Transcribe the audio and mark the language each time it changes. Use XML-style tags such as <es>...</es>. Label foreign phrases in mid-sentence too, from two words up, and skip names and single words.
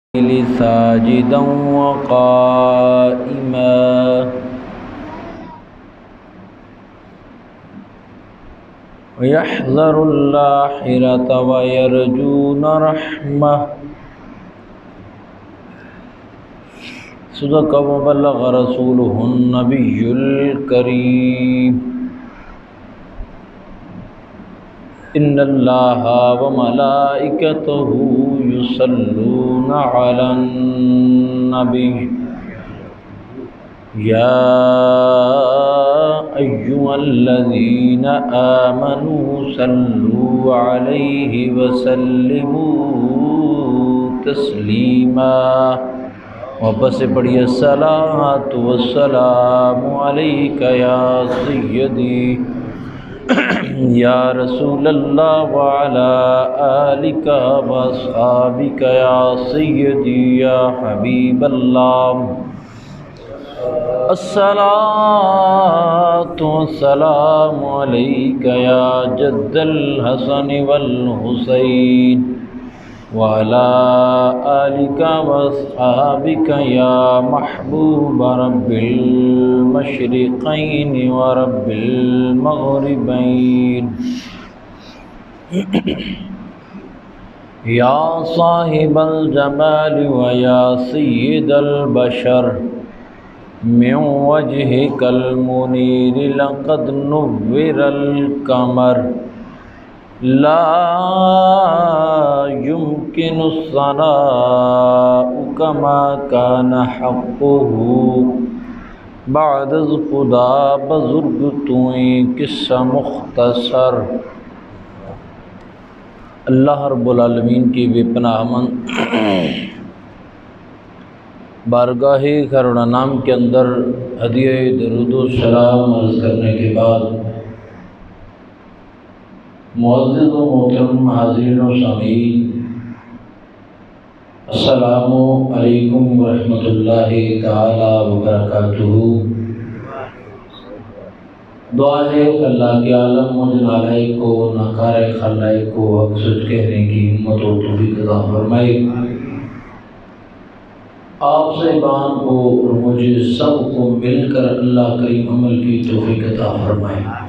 <ar>ساجدا وقائما يحذر الآخرة ويرجون رحمة. صدق وبلغ رسوله النبي الكريم. إن الله وملائكته يصلون على النبي يا أيها الذين آمنوا صلوا عليه وسلموا تسليما.</ar> <ur>واپس سے پڑھیے</ur> <ar>صلاة والسلام عليك يا سيدي يا رسول الله وعلى آلك وأصحابك يا سيدي يا حبيب الله. الصلاة والسلام عليك يا جد الحسن والحسين وعلى آلك وأصحابك يا محبوب رب المشرقين ورب المغربين. يا صاحب الجمال ويا سيد البشر من وجهك المنير لقد نور القمر لا يمكن الثناء كما كان حقه</ar> <fa>بعد خدا بزرگ تویی قصه مختصر.</fa> <ar>الله رب العالمين</ar> <ur>کی بے پناہ بارگاہ کرونا نام کے اندر ہدیہ درود و سلام عرض کرنے کے بعد معزز و محترم حاضرین و سامعین,</ur> <ar>السلام عليكم ورحمة الله تعالى وبركاته.</ar> <ur>دعا ہے اللہ کے عالم مجھ نالائق کو ناکارے خلائق کو حق سچ کہنے کی ہمت اور توفیق عطا فرمائے. آپ صاحبان کو اور مجھے سب کو مل کر اللہ کریم عمل کی توفیق عطا فرمائے.</ur>